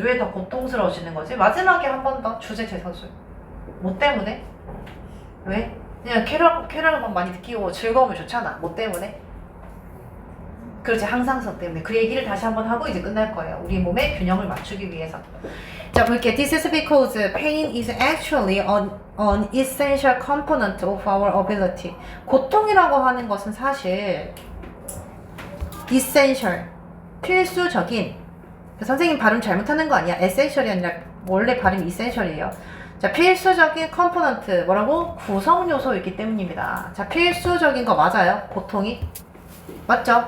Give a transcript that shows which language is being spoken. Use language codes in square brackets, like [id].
[ko] 왜 더 고통스러워지는 거지? 마지막에 한 번 더 주제 재서줄. 뭐 때문에? 왜? 그냥 쾌락을 막 많이 느끼고 즐거움이 좋잖아. 뭐 때문에? 그렇지, 항상성 때문에. 그 얘기를 다시 한번 하고 이제 끝날 거예요. 우리 몸의 균형을 맞추기 위해서. 자, 볼게요. [en] This is because pain is actually an essential component of our ability. [ko] 고통이라고 하는 것은 사실 essential, 필수적인. 선생님 발음 잘못하는 거 아니야. essential이 아니라 원래 발음이 essential이에요. 자, 자, 필수적인 컴포넌트 뭐라고? 구성 요소이기 때문입니다. 자, 필수적인 거 맞아요? 고통이 맞죠?